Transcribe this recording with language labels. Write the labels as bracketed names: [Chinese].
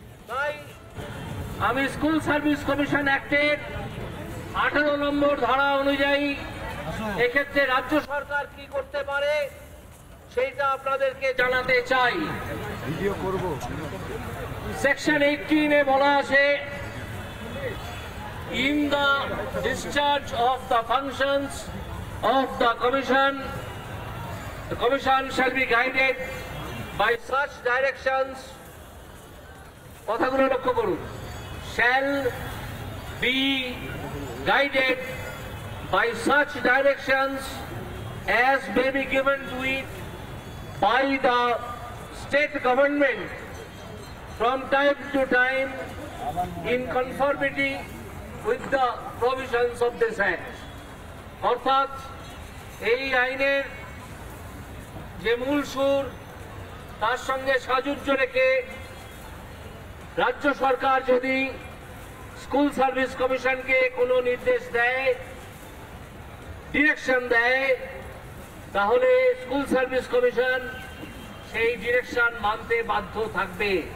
[Bangla] তাই আমি school service commission অ্যাক্টের 18 নম্বর ধারা অনুযায়ী এক্ষেত্রে রাজ্য সরকার কি করতে পারে সেইটা আপনাদেরকে জানাতে চাই। সেকশন 18 এ বলা আছে, [English] in the discharge of the functions of the commission shall be guided by such directions, [Bangla] কথাগুলো লক্ষ্য করুন, [English] shall be guided by such directions as may be given to it by the state government from time to time in conformity with the provisions of this act. [Bangla] অর্থাৎ এই আইনের যে মূল সুর তার সঙ্গে সাযুজ্য রেখে রাজ্য সরকার যদি স্কুল সার্ভিস কমিশনকে কোনো নির্দেশ দেয়, ডিরেকশন দেয়, তাহলে স্কুল সার্ভিস কমিশন সেই ডিরেকশন মানতে বাধ্য থাকবে।